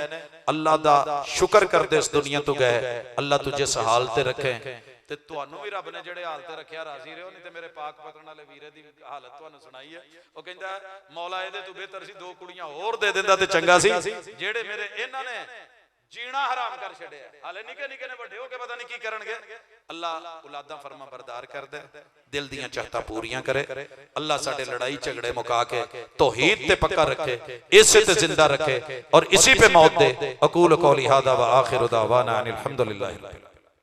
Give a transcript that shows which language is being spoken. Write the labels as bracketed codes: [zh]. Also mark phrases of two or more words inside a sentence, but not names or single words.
[pa] ਅੱਲਾ ਦਾ ਸ਼ੁਕਰ ਕਰਦੇ ਇਸ ਦੁਨੀਆ ਤੋਂ ਗਏ। ਅੱਲਾ ਤੁਝੇ ਇਸ ਹਾਲ ਤੇ ਰੱਖੇ ਤੇ ਤੁਹਾਨੂੰ ਵੀ ਰੱਬ ਨੇ ਜਿਹੜੇ ਹਾਲ ਤੇ ਰੱਖਿਆ ਰਾਜ਼ੀ ਰਹੋ। ਨਹੀਂ ਤੇ ਮੇਰੇ ਪਾਕ ਪਤਨ ਵਾਲੇ ਵੀਰੇ ਦੀ ਹਾਲਤ ਤੁਹਾਨੂੰ ਸੁਣਾਈ ਹੈ, ਉਹ ਕਹਿੰਦਾ ਮੌਲਾ ਇਹਦੇ ਤੋਂ ਬਿਹਤਰ ਸੀ 2 ਕੁੜੀਆਂ ਹੋਰ ਦੇ ਦਿੰਦਾ ਤੇ ਚੰਗਾ ਸੀ, ਜਿਹੜੇ ਮੇਰੇ ਇਹਨਾਂ ਨੇ ਜੀਣਾ ਹਰਾਮ ਕਰ ਛੱਡੇ। ਹਾਲੇ ਨਿੱਕੇ ਨਿੱਕੇ ਨੇ ਬੜੇ ਹੋ ਕੇ ਪਤਾ ਨਹੀਂ ਕੀ ਕਰਨਗੇ। ਅੱਲਾਹ ਔਲਾਦਾ ਫ਼ਰਮਾ ਬਰਦਾਰ ਕਰ ਦੇ, ਦਿਲ ਦੀਆਂ ਚਾਹਤਾਂ ਪੂਰੀਆਂ ਕਰੇ। ਅੱਲਾਹ ਸਾਡੇ ਲੜਾਈ ਝਗੜੇ ਮੁਕਾ ਕੇ ਤੌਹੀਦ ਤੇ ਪੱਕਾ ਰੱਖੇ, ਇਸੇ ਤੇ ਜ਼ਿੰਦਾ ਰੱਖੇ ਔਰ ਇਸੀ ਪੇ ਮੌਤ ਦੇ। [ar] أقول قولي هذا وآخر دعوانا أن الحمد لله.